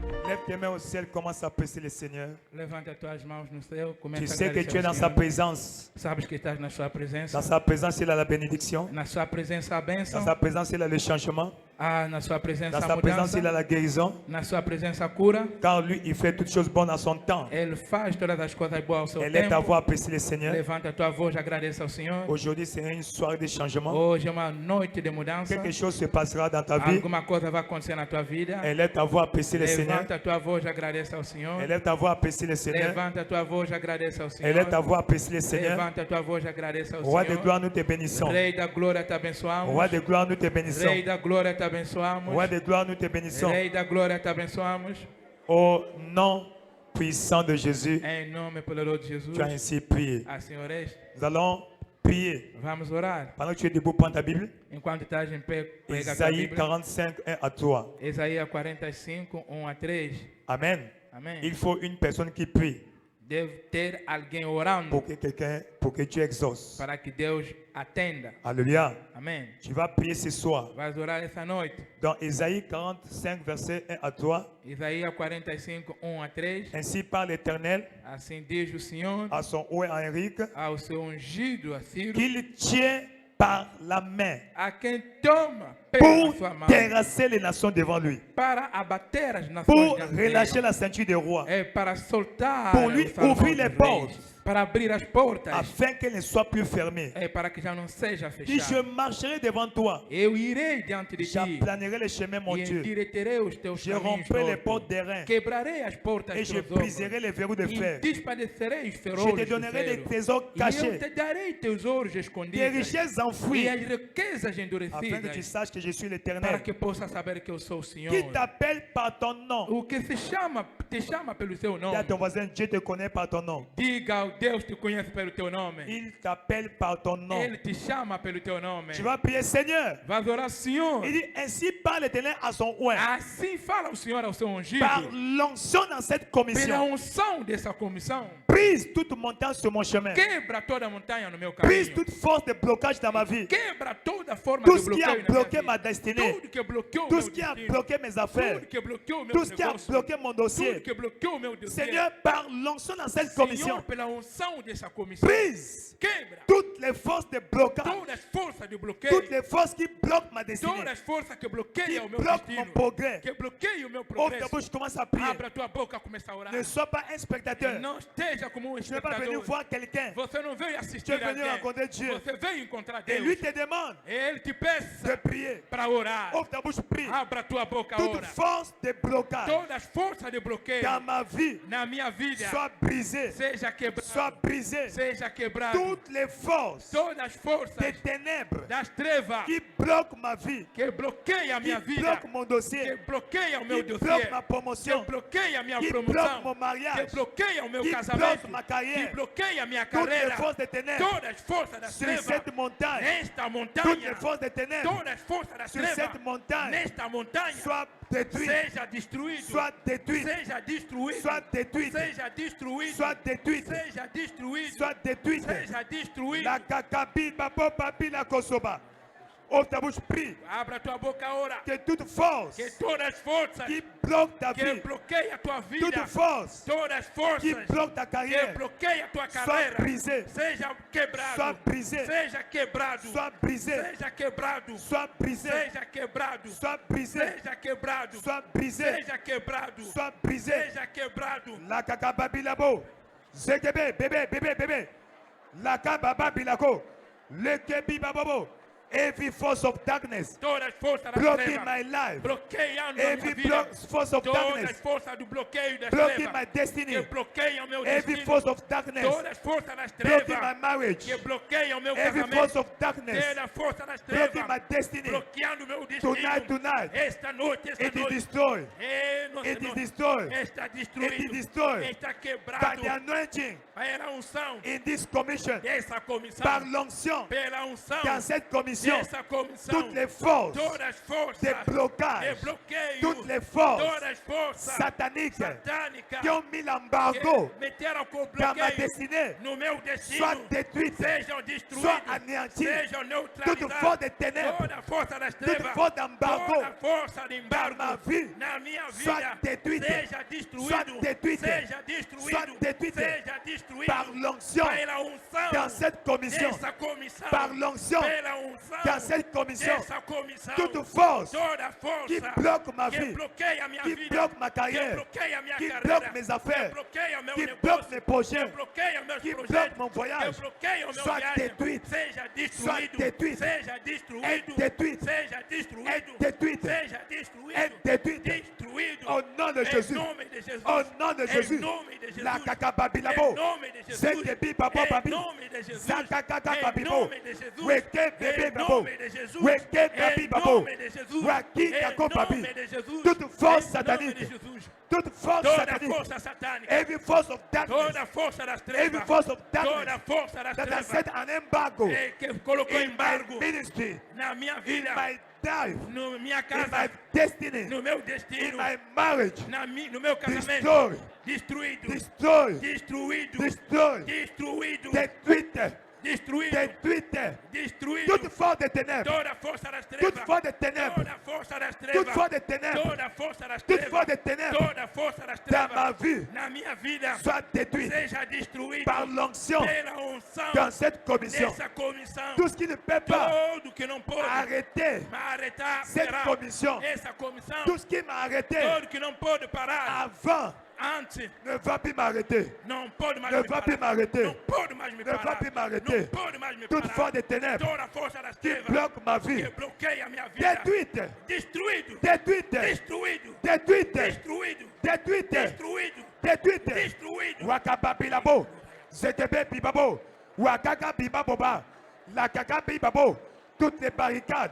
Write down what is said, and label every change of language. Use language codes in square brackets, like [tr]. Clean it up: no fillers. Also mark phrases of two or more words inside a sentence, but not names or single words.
[fr] Lève tes mains au ciel, commence à apprécier le Seigneur. [pt] Levanta tuas mãos no céu, começa [fr] Tu [pt] a [fr] sais que [pt] agradecer [fr] tu es [pt] ao [fr] dans sa [pt] Senhor. [fr] présence. [pt] Sabes que estás na sua presença. [fr] Dans sa présence, il a la bénédiction. [pt] Na sua presença a [fr] Dans [pt] bênção. [fr] sa présence, il a le changement. [pt] Na sua presença [fr] Dans [pt] a [fr] sa présence, [pt] mudança. [fr] il a la guérison. [pt] Na sua presença a cura. [fr] Car lui, il fait toutes choses bonnes à son temps. [pt] Ele faz todas as coisas boas ao seu [fr] Élève ta [pt] tempo. [fr] voix, apprécie le Seigneur. [pt] Levanta a tua voz, agradece ao Senhor. [fr] Aujourd'hui, c'est une soirée de changement. [pt] Hoje é uma noite de mudança. [fr] Quelque chose se passera dans ta vie. [pt] Alguma coisa vai acontecer na tua vida. [fr] Élève ta voix, apprécie le Seigneur. [pt] Levanta a tua voz, agradece ao Senhor. [fr] Élève ta voix, apprécie le Seigneur. [pt] Levanta a tua voz, agradece ao Senhor. [fr] Élève ta voix, apprécie le Seigneur. [pt] Levanta a tua voz, agradece ao [fr] Roi de [pt] Senhor. [fr] gloire, nous te bénissons. [pt] Rei da glória, te abençoamos. [fr] Roi de gloire, nous te bénissons. [pt] Rei da glória, te abençoamos. [fr] Roi de gloire, nous te bénissons. [pt] Rei da glória, te abençoamos. [fr] Au nom puissant de Jésus, [pt] Em nome poderoso de Jesus. [fr] tu as ainsi prié. [pt] Assim oreste. [fr] Nous allons prier. [pt] Vamos orar. [fr] Pendant que tu es debout, prends ta Bible. [pt] Enquanto estás em pé, pega a tua [fr] Isaïe [pt] Bíblia. [fr] 45, 1 à 3. [pt] Isaías 45, 1 a 3. [fr] Amen. [pt] Amém. [fr] Il faut une personne qui prie [pt] Deve ter alguém orando [fr] pour que tu exauces. [pt] para que Deus atenda. [fr] Alléluia. [pt] Amém. [fr] Tu vas prier ce soir. [pt] Vais orar essa noite. [fr] Dans Isaïe 45, verset 1 à 3. [pt] Isaías 45, 1 a 3. [fr] Ainsi parle l'Éternel [pt] Assim diz o Senhor [fr] à son oué à Henrique [pt] ao seu ungido, a Ciro, [fr] qu'il tient par la main [pt] a quem toma pela [fr] pour [pt] sua mão [fr] terrasser les nations devant lui, [pt] para abater as nações [fr] pour [pt] diante dele. [fr] relâcher la ceinture des rois, [pt] É para soltar [fr] pour lui [pt] os salmões ouvir dos [fr] les portes, [pt] reis, para abrir as portas, [fr] afin qu'elle ne soit plus fermée. [pt] é para que já não seja [fr] Dit, je [pt] fechado. [fr] marcherai devant toi, [pt] Eu irei diante de ti [fr] j'aplanerai les chemins, mon [pt] e [fr] Dieu, [pt] endireiterei os teus [fr] je [pt] caminhos [fr] romprai les [pt] tortos. [fr] portes des reins [pt] Quebrarei as portas [fr] et je [pt] dos ombros [fr] briserai les verrous de [pt] e [fr] fer. [pt] despadecerei os [fr] Je [pt] ferrolhos [fr] te [pt] do [fr] donnerai des [pt] ferro. [fr] trésors [pt] E eu [fr] cachés, [pt] te darei tesouros [fr] des [pt] escondidos [fr] richesses [pt] e [fr] enfouies, [pt] as riquezas [fr] afin que tu [pt] endurecidas, [fr] saches que je suis [pt] para [fr] l'Éternel, [pt] que possa saber que eu sou o Senhor. [fr] qui t'appelle par ton nom. [pt] O que te chama pelo seu [fr] Dis à [pt] nome. [fr] ton voisin, Dieu te connaît par ton nom. [pt] Diga ao Deus te conhece pelo teu nome. [fr] Il t'appelle par ton nom. [pt] Ele te chama pelo teu nome. [fr] Tu vas prier, Seigneur. [pt] Vai orar, Senhor. [fr] Il dit, ainsi parle l'Éternel à son oint. [pt] Assim fala o Senhor ao seu ungido. [fr] Par l'onction dans cette [pt] Pela [fr] commission, [pt] unção dessa comissão. [fr] brise toute montagne sur mon chemin. [pt] Quebra toda a montanha no meu [fr] Brise [pt] caminho. [fr] toute force de blocage dans ma vie. [pt] Quebra toda forma [fr] Tout [pt] de [fr] ce qui a [pt] bloqueio na [fr] bloqué [pt] minha [fr] ma [pt] vida. [fr] destinée. [pt] Tudo que bloqueou [fr] Tout [pt] meu [fr] ce qui a [pt] destino. [fr] bloqué mes affaires. [pt] Tudo que bloqueou meu [fr] Tout ce qui a [pt] negócio. [fr] bloqué mon dossier. [pt] Tudo que bloqueou meu dossiê. [fr] Seigneur, par l'onction dans cette commission, [pt] Senhor, pela unção dessa comissão. [fr] brise [pt] Quebra [fr] toutes les forces de blocage. [pt] todas as forças de bloqueio. [fr] Toutes les forces qui bloquent ma destinée. [pt] Todas as forças que [fr] Qui [pt] bloqueiam o meu [fr] bloquent [pt] destino. [fr] mon progrès. [pt] Que bloqueiam o meu [fr] Ouvre ta [pt] progresso. [fr] bouche, commence à prier. [pt] Abra a tua boca e começa a orar. [fr] Ne sois pas un spectateur. [pt] Não esteja como [fr] Tu ne veux pas venir [pt] espectador. [fr] voir quelqu'un. [pt] Você não veio [fr] Tu [pt] assistir [fr] veux venir [pt] alguém. [fr] rencontrer Dieu. [pt] Você veio encontrar [fr] Et lui [pt] Deus. [fr] te demande [pt] Ele te [fr] de [pt] peça [fr] prier. [pt] para orar. [fr] Ouvre ta bouche, prie. [pt] Abra a tua boca, [fr] Toute [pt] ora. [fr] force de blocage [pt] Todas as forças de bloqueio [fr] dans ma vie [pt] na minha vida [fr] soit brisée. [pt] seja quebrado. [fr] Soit brisée. [pt] Seja quebrado. [fr] Toutes les forces [pt] Todas as forças [fr] des ténèbres [pt] das trevas [fr] qui bloquent ma vie, [pt] que bloqueiam a [fr] qui [pt] minha vida, [fr] bloquent mon [pt] que [fr] dossier, [pt] bloqueiam o meu [fr] qui [pt] dossiê, [fr] bloquent ma [pt] que [fr] promotion, [pt] bloqueia a minha [fr] qui bloquent [pt] promoção, [fr] mon mariage, [pt] que bloqueia o meu [fr] qui [pt] casamento, [fr] bloquent ma [pt] que [fr] carrière. [pt] bloqueia a minha [fr] Toutes les [pt] carreira, [fr] forces des ténèbres [pt] todas as forças das [fr] sur [pt] trevas, [fr] cette montagne, [pt] nesta [fr] toutes [pt] montanha, [fr] les forces des ténèbres [pt] todas as forças das [fr] sur [pt] trevas, [fr] cette montagne [pt] nesta montanha, [fr] soient détruites, [pt] seja destruído, [fr] soient détruites, [pt] seja destruído, [fr] soient détruites, [pt] seja destruído, [fr] soient détruites, [pt] seja destruído, [fr] soient détruites. [pt] seja destruído. La kakabi, babo, papi, la kosoba. [fr] Ouvre ta bouche, prie. [pt] Abra tua boca ora, [fr] Que toute force [pt] que todas as forças [fr] qui bloque ta [pt] que [fr] vie, [pt] bloqueia a tua vida, [fr] toute force [pt] todas as [fr] qui [pt] forças [fr] bloque ta [pt] que [fr] carrière, [pt] bloqueia a tua [fr] soit [pt] carreira, [fr] brisée, [pt] seja quebrado, [fr] soit brisée, [pt] seja quebrado, [fr] soit brisée, [pt] seja quebrado, [fr] soit brisée, [pt] seja quebrado, [fr] soit brisée, [pt] seja quebrado, [fr] soit brisée, [pt] seja quebrado, [fr] soit brisée. [pt] seja quebrado. La kakababi labo. Zekebe, bébé, bébé, bébé. La kabababi lako. Le kebi babobo. [en] Every force of darkness [pt] Todas as forças das [en] blocking [pt] trevas, [en] my life. [pt] bloqueiando a [en] Every [pt] minha vida. [en] force of [pt] Todas as [en] darkness [pt] forças do bloqueio das [en] blocking my [pt] trevas [en] destiny. [pt] que bloqueiam meu [en] Every [pt] destino. [en] force of darkness [pt] Todas as forças das [en] blocking my [pt] trevas [en] marriage. [pt] que bloqueiam meu [en] Every [pt] casamento. [en] force of darkness [pt] Toda a força das [en] blocking my [pt] trevas [en] destiny. [pt] bloqueando meu destino. [en] Tonight, [pt] Esta noite, esta [en] it is [pt] noite. [en] destroyed. [pt] Nossa [en] It is [pt] noite [en] destroyed. [pt] está [en] It is [pt] destruído. [en] destroyed [pt] Está [en] by [pt] quebrado [en] the anointing [pt] pela unção [en] in this commission. [pt] dessa comissão. [fr] Par l'onction [pt] Pela unção [fr] dans cette commission. commission, [pt] nessa comissão, [fr] toutes les forces [pt] todas as forças [fr] de [pt] de [fr] blocage, [pt] bloqueio, [fr] toutes les forces [pt] todas as forças [fr] sataniques [pt] satânicas [fr] qui ont mis l'embargo [pt] que meteram com [fr] dans ma [pt] bloqueio [fr] destinée [pt] no meu destino, [fr] soient détruites, [pt] sejam [fr] soient [pt] destruídos, [fr] anéanties. [pt] sejam [fr] Toute force [pt] neutralizados. [fr] de ténèbres, [pt] Toda a força das [fr] toute [pt] trevas, [fr] force d'embargo [pt] toda força de [fr] dans [pt] embargo [fr] ma vie [pt] na minha [fr] soit [pt] vida [fr] détruite, [pt] seja [fr] soit [pt] destruído, [fr] détruite, [pt] seja [fr] soit [pt] destruído, [fr] détruite [pt] seja destruído [fr] par l'onction [pt] pela unção [fr] dans cette commission, [pt] dessa comissão, [fr] par l'onction [pt] pela unção [fr] dans cette commission. [pt] dessa comissão, [fr] Toute force [pt] toda [fr] qui [pt] força [fr] bloque ma [pt] que [fr] vie, [pt] bloqueia a minha [fr] qui [pt] vida, [fr] bloque ma [pt] que [fr] carrière, [pt] bloqueia a minha [fr] qui [pt] carreira, [fr] bloque mes affaires, [pt] que bloqueia meu [fr] qui [pt] negócio, [fr] bloque mes projets, [pt] que bloqueia meus [fr] qui [pt] projetos, [fr] bloque mon voyage, [pt] que bloqueia o meu [fr] soit [pt] viagem, [fr] détruite, [pt] seja [fr] soit [pt] destruído, [fr] détruite, [pt] seja destruído, [fr] est détruite, [pt] seja destruído, [fr] est détruite, [pt] seja destruído, [fr] est détruite. [pt] destruído, [fr] Au nom de Jésus, [pt] em nome de Jesus, [fr] au nom de Jésus, [pt] em nome de Jesus, la kakababilabo, em nome de Jesus, Zekebi babo em babi, nome de Jesus, Zakakaka em babibo, nome de Jesus, Weke bebe em babo, nome de Jesus, Weke babi em babo, nome de Jesus, Waki em kako babi, nome de Jesus, [fr] toute force [pt] em nome [fr] satanique, [pt] de Jesus, [fr] toute force [pt] toda [fr] satanique, [pt] força satânica, [en] every force of darkness, [pt] toda força das [en] every [pt] trevas, [en] force of [pt] toda [en] darkness [pt] força das [en] that has [pt] trevas [en] set an embargo [pt] que colocou [en] in my [pt] embargo [en] ministry, [pt] na minha [en] in [pt] vida, [en] my life, [pt] na minha [en] in [pt] casa, [en] my destiny, [pt] no meu [en] in [pt] destino, [en] my marriage, [pt] no meu casamento, [en] destroy, [pt] destruído, [en] destroy, [pt] destruído, [en] destroy, [pt] destruído, [fr] détruite, [pt] destruído, [fr] détruite, [pt] destruído, [fr] toute force de ténèbres, [pt] toda força das [fr] toute [pt] trevas, [fr] force de ténèbres, [pt] toda força das [fr] toute [pt] trevas, [fr] force de ténèbres, [pt] toda força das [fr] toute force de [pt] trevas, [fr] ténèbres [pt] toda força das [fr] dans ma [pt] trevas [fr] vie [pt] na minha vida [fr] soit détruite [pt] seja destruído [fr] par l'onction [pt] pela unção [fr] dans cette commission. [pt] dessa comissão. [fr] Tout ce qui ne peut pas [pt] Todo que não pode [fr] arrêter [pt] arrêtar [fr] cette [pt] será [fr] commission, [pt] essa comissão. [fr] tout ce qui m'a arrêté [pt] Todo que não pode parar [fr] avant [pt] antes [fr] ne va plus m'arrêter. [pt] não pode mais [fr] Ne [pt] me [fr] va plus [pt] parar. [fr] m'arrêter. [pt] Não pode mais me [fr] Ne va [pt] parar. [fr] plus m'arrêter. [pt] Não pode mais me [fr] Toute [pt] parar. [fr] force de ténèbres [pt] Toda a força das [fr] qui [pt] trevas [fr] bloque ma vie, [pt] que bloqueia a minha vida. [fr] détruite, [pt] Destruído. [fr] détruite, [pt] Destruído. [fr] détruite, [pt] Destruído. [fr] détruite, [pt] Destruído. [fr] détruite. [pt] Destruído. Wakaba bilabo, Zekebe bibabo, Wakaka bibaboba, la kaka bibabo, [fr] toutes les barricades